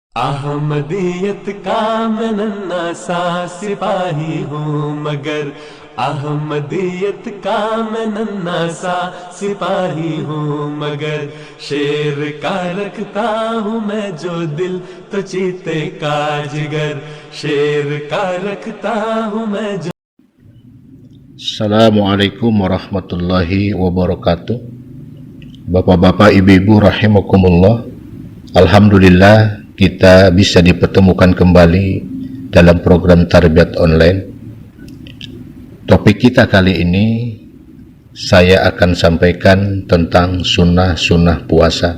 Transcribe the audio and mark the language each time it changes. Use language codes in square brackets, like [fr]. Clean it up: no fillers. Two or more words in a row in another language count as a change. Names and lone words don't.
[ur] احمدیت کا میں ننھا سا سپاہی ہوں مگر احمدیت کا میں ننھا سا سپاہی ہوں مگر شیر کا رکھتا ہوں میں جو دل تو چیتے کا جگر شیر کا رکھتا ہوں میں جو. [ar] السلام عليكم ورحمة الله وبركاته. [id] Bapak-bapak, ibu-ibu rahimakumullah. Alhamdulillah kita bisa dipertemukan kembali dalam program tarbiyat online. Topik kita kali ini saya akan sampaikan tentang sunnah-sunnah puasa.